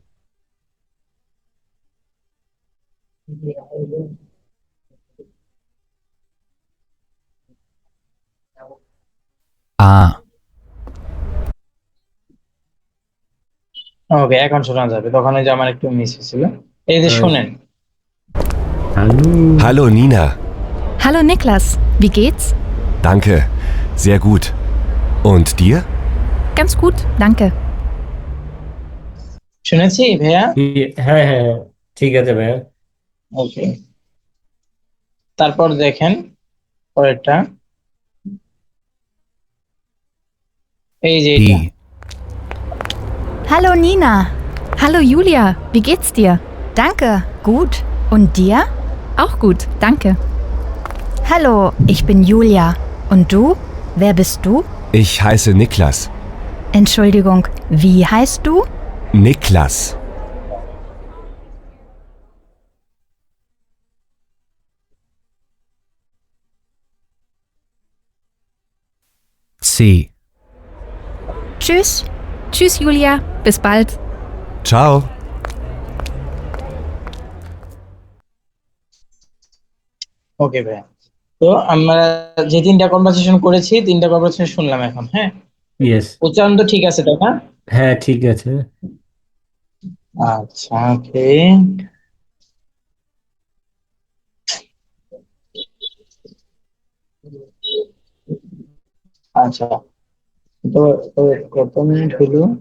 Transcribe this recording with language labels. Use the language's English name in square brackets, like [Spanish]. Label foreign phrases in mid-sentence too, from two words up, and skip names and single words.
[German] A. [Bangla] ওকে, এখন শোনা যাবে, তখন ওই যে আমার একটু মিস হয়েছিল। এই যে আচ্ছা। শোনেন, হ্যালো। [German] Hallo Nina, Hallo Niklas, wie geht's? danke, sehr gut. Und dir? Ganz gut, danke. [Bangla] শুনেছি ভাইয়া? হ্যাঁ, হ্যাঁ, হ্যাঁ, ঠিক আছে ভাইয়া। ওকে, তারপর দেখেন পরেরটা, এই যে এটা। [German] E. Hallo Nina. Hallo Julia, wie geht's dir? Danke, gut. Und dir? Auch gut, danke. Hallo, ich bin Julia. Und du? Wer bist du? Ich heiße Niklas. Entschuldigung, wie heißt du? Niklas. C. Tschüss. Tschüss Julia, bis bald. Ciao. [Bangla] ওকে ভাইয়া, তো আমরা যে 3টা কনভারসেশন করেছি, 3টা কনভারসেশন শুনলাম এখন, হ্যাঁ? ইয়েস। উচ্চারণ তো ঠিক আছে তাই না? হ্যাঁ, ঠিক আছে। আচ্ছা, ওকে। আচ্ছা, তো তো কত মিনিট হলো?